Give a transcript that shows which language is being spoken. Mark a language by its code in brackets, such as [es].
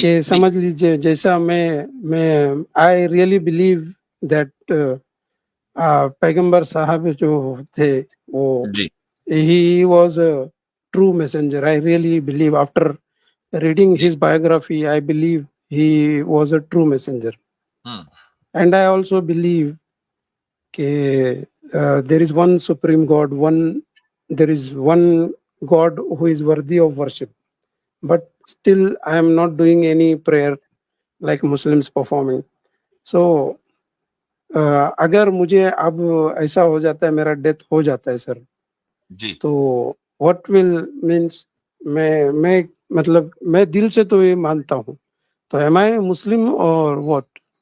[ur] کہ سمجھ لیجئے جیسا میں [en] I really believe that [ur] پیغمبر صاحب جو تھے وہ جی [en] he was a true messenger. I really believe after reading his biography, I believe he was a true messenger. And I also believe that there is one supreme God, there is one God who is worthy of worship. But still I am not doing any prayer like Muslims performing. [ur] So اگر مجھے اب ایسا ہو جاتا ہے, میرا death ہو جاتا ہے سر, جی تو [en] what will means [ur] میں مطلب میں دل سے تو یہ مانتا ہوں, تو [en] Am I Muslim اور what?